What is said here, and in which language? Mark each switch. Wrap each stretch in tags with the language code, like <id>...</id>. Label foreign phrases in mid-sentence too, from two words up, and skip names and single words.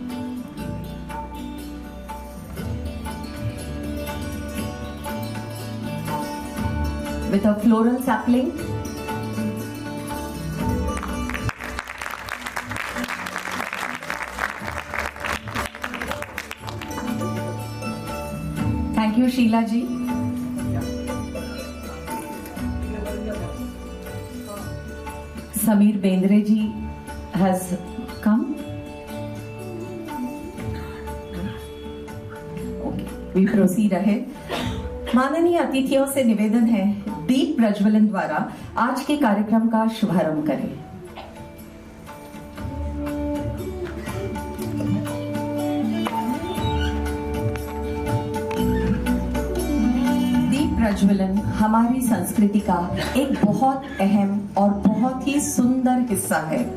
<en>With a floral sapling. Thank you, Sheila ji. Sameer Bendre ji has come. Okay, we proceed ahead.</en> <hi>माननीय अतिथियों से निवेदन है, दीप प्रज्वलन द्वारा आज के कार्यक्रम का शुभारंभ करें। प्रज्वलन हमारी संस्कृति का एक बहुत अहम और बहुत ही सुंदर हिस्सा है।</hi>